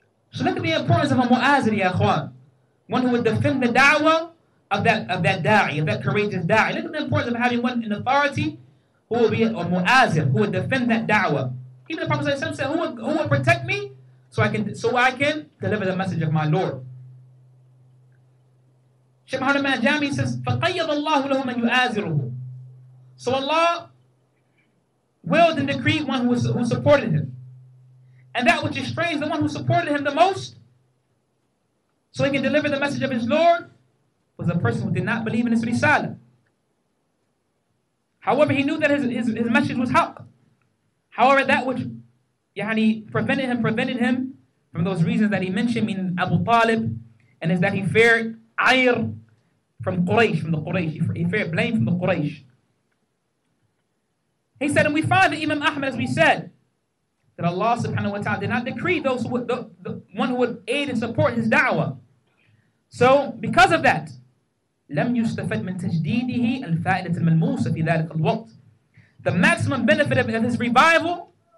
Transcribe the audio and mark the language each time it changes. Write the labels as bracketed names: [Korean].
[English] So look at the importance of a mu'azir, ya akhwan. One who would defend the da'wah that da'i, of that courageous da'i. Look at the importance of having one in authority who will be a mu'azir, who will defend that da'wah. Even the Prophet ﷺ said, who will protect me so I can deliver the message of my Lord. Shaykh Muhammad al-Jami says, [Arabic] فَقَيَّضَ اللَّهُ لَهُ مَنْ يُؤَازِرُهُ. [English] So Allah willed and decreed one who supported him. And that which estranged the one who supported him the most, so he can deliver the message of his Lord, was a person who did not believe in his risala. However, he knew that his message was haqq. However, that which prevented him from those reasons that he mentioned, meaning Abu Talib, and is that he feared ayr from Quraysh, from the Quraysh. He feared blame from the Quraysh. He said, and we find that Imam Ahmad, as we said, that Allah subhanahu wa ta'ala did not decree those who would, the one who would aid and support his da'wah. So, because of that, [Arabic] لم يستفد من تجديده الفائدة الملموسة في ذلك الوقت. [English] The maximum benefit of his revival